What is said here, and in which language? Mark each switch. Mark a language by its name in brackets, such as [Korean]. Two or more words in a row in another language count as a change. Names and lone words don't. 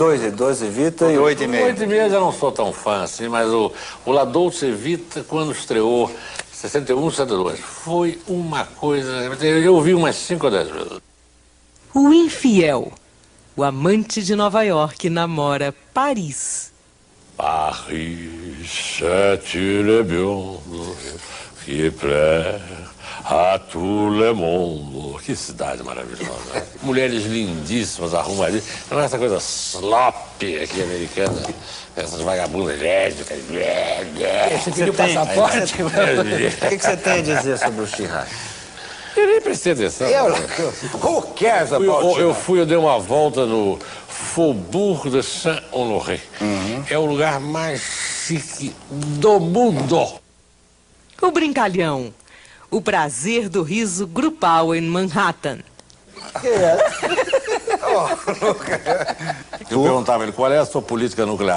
[Portuguese] 12 Vita e 8,5. 8,5 já não sou tão fã assim, mas o La Dolce Vita, quando estreou, 61, 62, foi uma coisa... Eu ouvi umas 5 ou 10 vezes. O Infiel. O amante de Nova York namora Paris. [French] Paris, c'est bien, qui plaît a tout le monde. [Portuguese] Que cidade maravilhosa. Mulheres lindíssimas, arrumadinhas. Não é essa coisa sloppy aqui americana. Essas vagabundas lésbicas. Você pediu passaporte? O que você tem a dizer sobre o Chirac? Eu nem prestei atenção. [English] Who cares about [Portuguese] Eu dei uma volta no Faubourg de Saint-Honoré. É o lugar mais chique do mundo. O Brincalhão. O prazer do riso grupal em Manhattan. Eu perguntava ele, qual é a sua política nuclear?